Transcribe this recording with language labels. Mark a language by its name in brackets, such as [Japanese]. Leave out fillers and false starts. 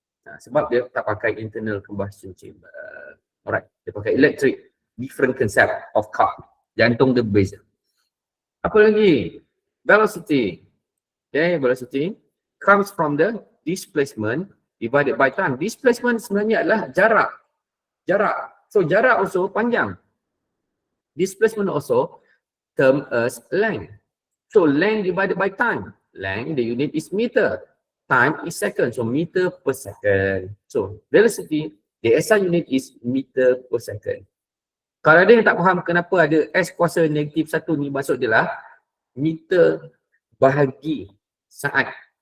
[Malay] Sebab dia tak pakai internal combustion chamber. Alright, dia pakai electric, [English] different concept of car. [Malay] Jantung dia berbeza. Apa lagi? Velocity. [English] Okay, velocity comes from the displacement divided by time. [Malay] Displacement sebenarnya adalah jarak. So jarak also panjang. [English] Displacement also term as length. So length divided by time. Length, the unit is meter. Time is second. So meter per second. So velocity, the SI unit is meter per second. [Malay] Kalau ada yang tak faham kenapa ada S kuasa negatif 1 ni, maksud dia lah meter bahagi saat.